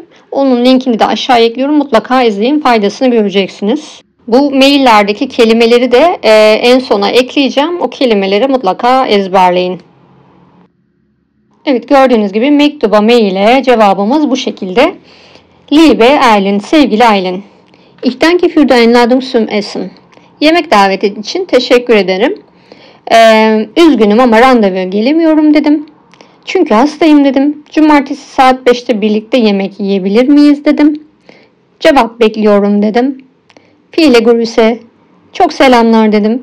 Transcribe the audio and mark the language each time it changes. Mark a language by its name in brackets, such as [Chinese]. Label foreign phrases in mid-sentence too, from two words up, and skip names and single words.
[Turkish] Onun linkini de aşağıya ekliyorum. Mutlaka izleyin, faydasını göreceksiniz. Bu maillerdeki kelimeleri de en sona ekleyeceğim. O kelimeleri mutlaka ezberleyin. Evet, gördüğünüz gibi mektuba maile cevabımız bu şekilde. [German] Liebe Erlin, sevgili Aylin. Ich danke für deine Einladung zum Essen. [Turkish] Yemek daveti için teşekkür ederim. Üzgünüm ama randevuya gelemiyorum dedim. Çünkü hastayım dedim. Cumartesi saat 5'te birlikte yemek yiyebilir miyiz dedim. Cevap bekliyorum dedim. [German] Viele Grüße. [Turkish] Çok selamlar dedim.